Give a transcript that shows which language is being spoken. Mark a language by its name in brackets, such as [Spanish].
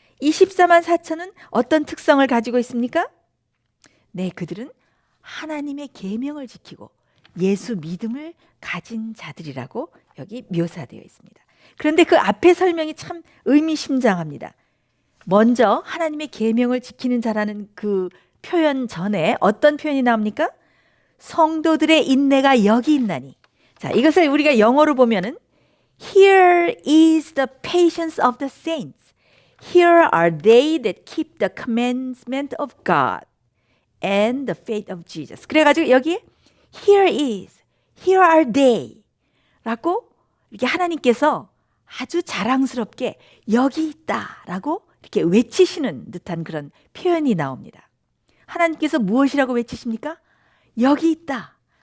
[Korean] 이 14만 4천은 어떤 특성을 가지고 있습니까? 네, 그들은 하나님의 계명을 지키고 예수 믿음을 가진 자들이라고 여기 묘사되어 있습니다. 그런데 그 앞에 설명이 참 의미심장합니다. 먼저 하나님의 계명을 지키는 자라는 그 표현 전에 어떤 표현이 나옵니까? 성도들의 인내가 여기 있나니. 자, 이것을 우리가 영어로 보면은 [English] Here is the patience of the saints. Here are they that keep the commandment of God and the faith of Jesus. [Korean] 그래가지고 여기에 [English] Here is, here are they [Korean] 라고 이렇게 하나님께서 아주 자랑스럽게 여기 있다라고 이렇게 외치시는 듯한 그런 표현이 나옵니다. 하나님께서 무엇이라고 외치십니까? 여기 있다.